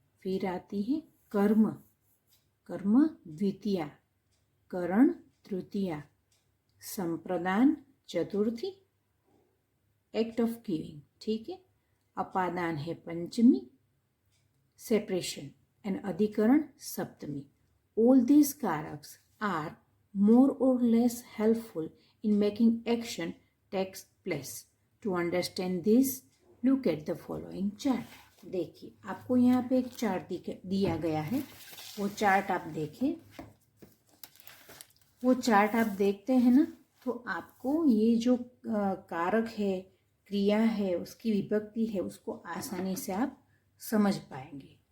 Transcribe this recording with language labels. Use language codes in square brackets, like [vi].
[hi] फिर आती है कर्म, कर्म द्वितीया, करण तृतीया, संप्रदान चतुर्थी, [en] Act of giving. [hi] ठीक है, अपादान है पंचमी, सेपरेशन, एंड अधिकरण सप्तमी। [en] All these कारक्स are more or less helpful in making action takes place. To understand this, look at the following chart. [hi] देखिए आपको यहाँ पे एक चार्ट दिया गया है, वो चार्ट आप देखें। वो चार्ट आप देखते हैं ना, तो आपको ये जो कारक है, क्रिया है, उसकी विभक्ति है, उसको आसानी से आप समझ पाएंगे।